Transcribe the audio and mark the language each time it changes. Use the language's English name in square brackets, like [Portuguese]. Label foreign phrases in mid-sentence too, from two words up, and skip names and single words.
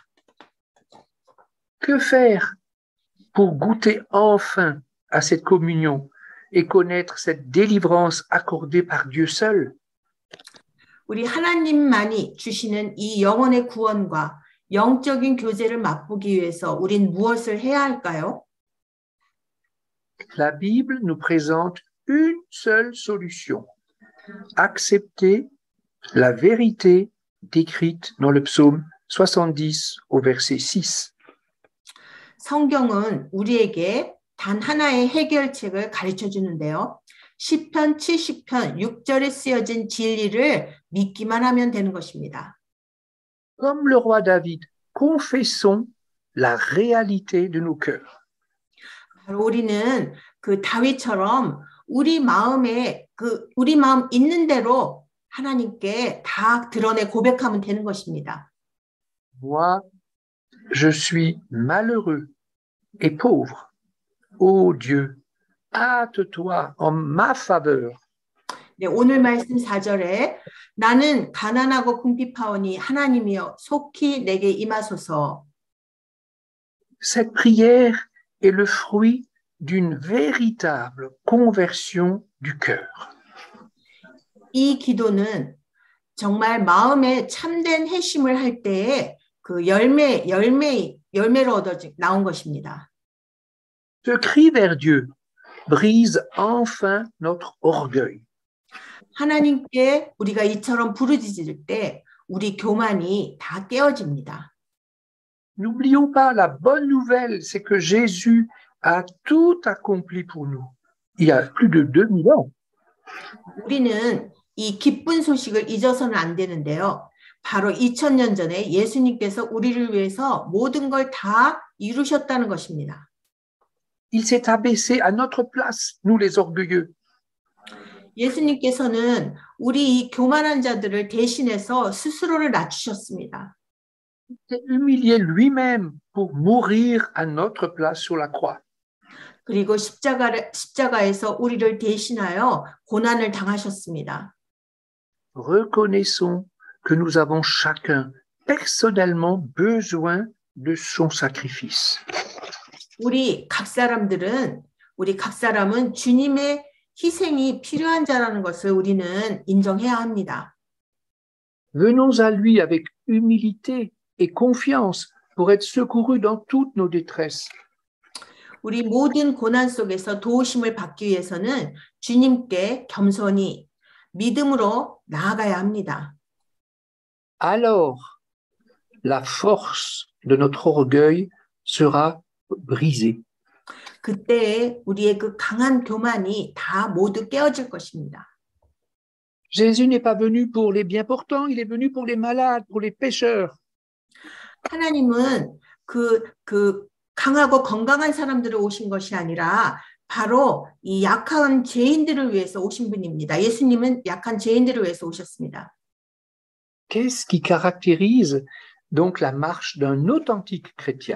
[French] Que faire pour goûter enfin à cette communion et connaître cette délivrance accordée par Dieu seul? [Korean] 우리 하나님만이 주시는 이 영혼의 구원과 영적인 교제를 맛보기 위해서 우린 무엇을 해야 할까요? [French] La Bible nous présente une seule solution. Accepter la vérité décrite dans le psaume 70 au verset 6. [Korean] 성경은 우리에게 단 하나의 해결책을 가르쳐 주는데요. 시편 70편 6절에 쓰여진 진리를 믿기만 하면 되는 것입니다. [French] Comme le roi David, confessons la réalité de nos cœurs. [Korean] 바로 우리는 그 다윗처럼 우리 마음 있는 대로 하나님께 다 드러내 고백하면 되는 것입니다. [French] Moi, je suis malheureux et pauvre. Ô Dieu, hâte-toi en ma faveur. [Korean] 네, 오늘 말씀 4절에 나는 가난하고 궁핍하오니 하나님이여 속히 내게 임하소서. [French] Cette prière est le fruit d'une véritable conversion du cœur. [Korean] 이 기도는 정말 마음에 참된 회심을 할 때에 그 열매로 나온 것입니다. [French] Ce cri vers Dieu brise enfin notre orgueil. [Korean] 하나님께 우리가 이처럼 부르짖을 때 우리 교만이 다 깨어집니다. [French] N'oublions pas la bonne nouvelle, c'est que Jésus a tout accompli pour nous. Il y a plus de 2000 ans. [Korean] 우리는 이 기쁜 소식을 잊어서는 안 되는데요. 바로 2000년 전에 예수님께서 우리를 위해서 모든 걸 다 이루셨다는 것입니다. [French] Il s'est abaissé à notre place, nous les orgueilleux. [Korean] 예수님께서는 우리 이 교만한 자들을 대신해서 스스로를 낮추셨습니다. [French] Il s'est humilié lui-même pour mourir à notre place sur la croix. [Korean] 그리고 십자가에서 우리를 대신하여 고난을 당하셨습니다. [French] Reconnaissons que nous avons chacun personnellement besoin de son sacrifice. [Korean] 우리 각 사람은 주님의 희생이 필요한 자라는 것을 우리는 인정해야 합니다. [French] Venons à lui avec humilité et confiance pour être secourus dans toutes nos détresses. [Korean] 우리 모든 고난 속에서 도우심을 받기 위해서는 주님께 겸손히 믿음으로 나아가야 합니다. [French] Alors, la force de notre orgueil sera brisée. [Korean] 그때 우리의 그 강한 교만이 다 모두 깨어질 것입니다. [French] Jésus n'est pas venu pour les bien portants, il est venu pour les malades, pour les pécheurs. [Korean] 하나님은 그 강하고 건강한 사람들을 오신 것이 아니라 바로 이 약한 죄인들을 위해서 오신 분입니다. 예수님은 약한 죄인들을 위해서 오셨습니다. [French] Qu'est-ce qui caractérise donc la marche d'un authentique chrétien?